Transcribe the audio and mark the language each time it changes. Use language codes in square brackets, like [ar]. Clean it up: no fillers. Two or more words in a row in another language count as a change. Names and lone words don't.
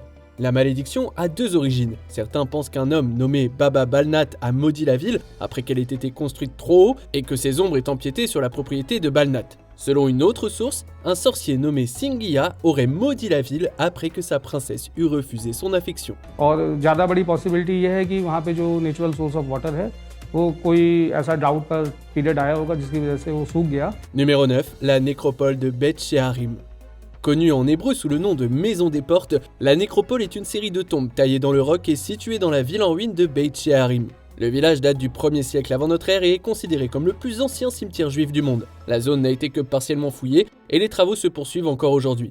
[fr] La malédiction a deux origines. Certains pensent qu'un homme nommé Baba Balnath a maudit la ville après qu'elle ait été construite trop haut et que ses ombres aient empiété sur la propriété de Balnath. Selon une autre source, un sorcier nommé Singhiya aurait maudit la ville après que sa princesse eut refusé son affection. [hi] और ज़्यादा बड़ी पॉसिबिलिटी ये है कि वहाँ पे जो [en] natural source of water [hi] है वो कोई ऐसा डाउट का पीरियड आया होगा जिसकी वजह से वो सूख गया. [fr] Numéro 9, la nécropole de Beit She'arim. Connue en hébreu sous le nom de Maison des Portes, la nécropole est une série de tombes taillées dans le roc et située dans la ville en ruine de Beit She'arim. Le village date du 1er siècle avant notre ère et est considéré comme le plus ancien cimetière juif du monde. La zone n'a été que partiellement fouillée et les travaux se poursuivent encore aujourd'hui.